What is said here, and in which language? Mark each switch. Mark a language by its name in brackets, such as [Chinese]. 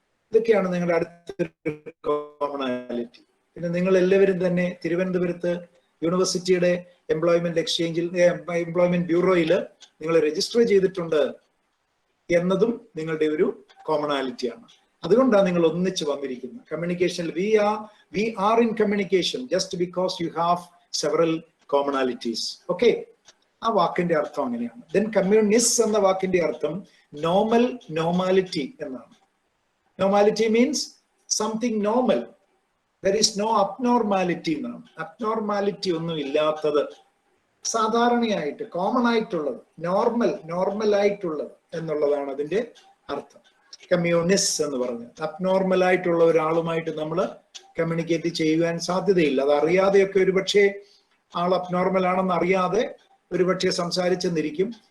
[Malayalam] ഇതൊക്കെയാണ് നിങ്ങളുടെ അടുത്ത കോമണാലിറ്റി. പിന്നെ നിങ്ങൾ എല്ലാവരും തന്നെ തിരുവനന്തപുരത്ത് യൂണിവേഴ്സിറ്റിയുടെ എംപ്ലോയ്മെന്റ് ബ്യൂറോയിൽ നിങ്ങൾ രജിസ്റ്റർ ചെയ്തിട്ടുണ്ട് എന്നതും നിങ്ങളുടെ ഒരു കോമണാലിറ്റിയാണ്. അതുകൊണ്ടാണ് നിങ്ങൾ ഒന്നിച്ച് വന്നിരിക്കുന്നത്. [English] കമ്മ്യൂണിക്കേഷനിൽ we are in communication just because you have several commonalities. [Malayalam] Okay, ആ വാക്കിന്റെ അർത്ഥം അങ്ങനെയാണ്. Then communis എന്ന വാക്കിന്റെ അർത്ഥം normality എന്നാണ്. [English] Normality means something normal. There is no abnormality [Malayalam] എന്നാണ്. അബ്നോർമാലിറ്റി ഒന്നും ഇല്ലാത്തത്, സാധാരണയായിട്ട് കോമൺ ആയിട്ടുള്ളത്, നോർമൽ ആയിട്ടുള്ളത് എന്നുള്ളതാണ് അതിന്റെ അർത്ഥം. കമ്മ്യൂണിസ്റ്റ് എന്ന് പറഞ്ഞത് അബ്നോർമൽ ആയിട്ടുള്ള ഒരാളുമായിട്ട് നമ്മൾ കമ്മ്യൂണിക്കേറ്റ് ചെയ്യുവാൻ സാധ്യതയില്ല. അത് അറിയാതെയൊക്കെ ഒരുപക്ഷെ ആൾ അബ്നോർമൽ ആണെന്ന് അറിയാതെ ഒരുപക്ഷെ സംസാരിച്ചെന്നിരിക്കും.